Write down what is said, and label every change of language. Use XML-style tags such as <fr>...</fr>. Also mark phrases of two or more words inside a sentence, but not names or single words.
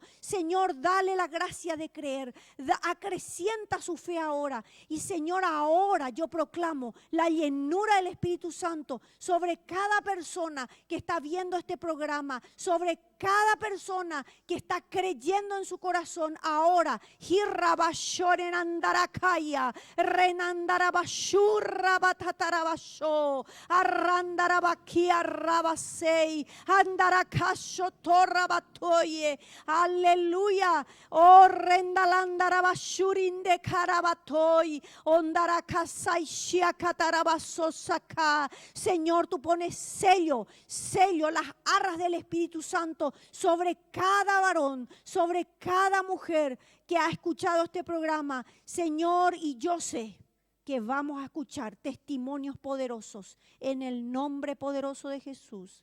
<es>Señor, dale la gracia de creer, acrecienta su fe ahora. Y Señor, ahora yo proclamo la llenura del Espíritu Santo sobre cada persona que está viendo este programa, sobre cada persona que está creyendo en su corazón ahora. Hirabashoren andarakaya, renandarabashurra batatarabasho, arrandarabakia rabasei, andarakasho torrabatoye. Aleluya. Oh, rendalandarabashurinde karabatoy, ondarakasai shiakatarabasosaka. Señor, tú pones sello, las arras del Espíritu Santo sobre cada varón, sobre cada mujer que ha escuchado este programa, Señor, y yo sé que vamos a escuchar testimonios poderosos en el nombre poderoso de Jesús.</es>